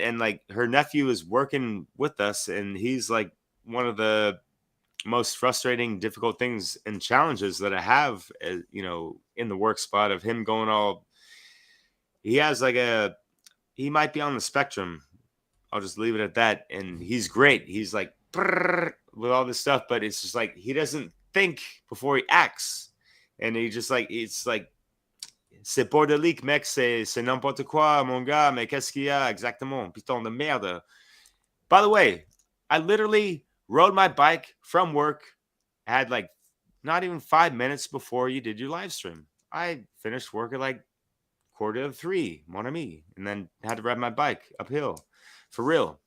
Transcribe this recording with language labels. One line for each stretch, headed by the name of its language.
English: And like her nephew is working with us, and he's like one of the most frustrating, difficult things and challenges that I have, in the work spot of him going all, he has like he might be on the spectrum. I'll just leave it at that. And he's great. He's like with all this stuff, but it's just like, he doesn't think before he acts. And he just like, it's like,
French: c'est bordélique, mec, c'est n'importe quoi, mon gars, mais qu'est-ce qu'il y a exactement? Putain de merde.
English: By the way, I literally rode my bike from work, had like not even 5 minutes before you did your live stream. I finished work at like 2:45,
French: mon ami,
English: and then had to ride my bike uphill for real.